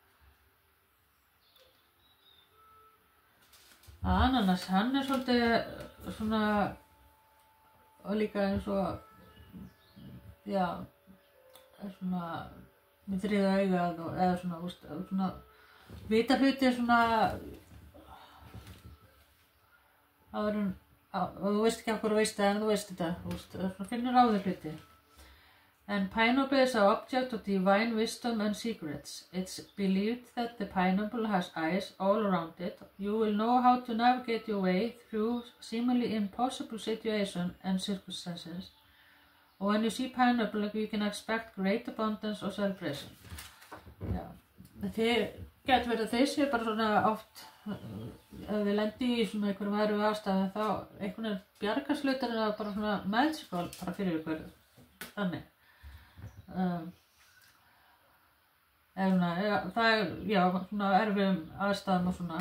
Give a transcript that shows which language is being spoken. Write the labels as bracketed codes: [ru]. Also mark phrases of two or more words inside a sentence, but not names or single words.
[is] Ananas, hann er svolítið svona og líka eins og já, svona með þriðja augað og eða svona vita hluti svona áður en og þú veist ekki af hverju þú veist það en þú veist þetta, svona finnur á þér hluti. [en] And pineapple is an object of divine wisdom and secrets. It's believed that the pineapple has eyes all around it. You will know how to navigate your way through seemingly impossible situations and circumstances. When you see pineapple, you can expect great abundance or celebration. [is] Já, þið getur verið að þeir séu bara svona oft ef þið lendi í svona einhverjum erfiðum aðstæðum þá einhvern veginn bjargarslutir er bara svona magical bara fyrir ykkur þannig. Það er já, svona erfiðum aðstæðum og svona.